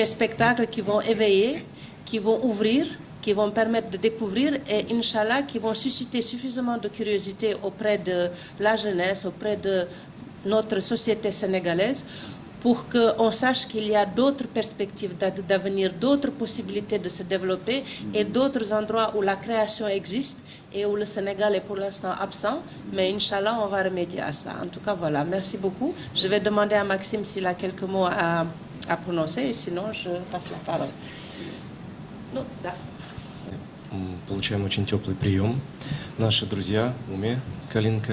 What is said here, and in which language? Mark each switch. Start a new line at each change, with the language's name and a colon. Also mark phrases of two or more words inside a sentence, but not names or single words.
French: spectacles qui vont éveiller, qui vont ouvrir, qui vont permettre de découvrir et,
Arabic: إن شاء الله,
French: qui vont susciter suffisamment de curiosité auprès de la jeunesse, auprès de notre société sénégalaise, pour qu'on sache qu'il y a d'autres perspectives d'avenir, d'autres possibilités de se développer et d'autres endroits où la création existe et où le Sénégal est pour l'instant absent. Mais
Arabic: إن شاء الله,
French: on va remédier à ça. En tout cas, voilà. Merci beaucoup. Je vais demander à Maxime s'il a quelques mots à prononcer, et sinon, je passe la parole.
Russian: Ну, да. Получаем очень теплый прием. Наши друзья Уме Калинка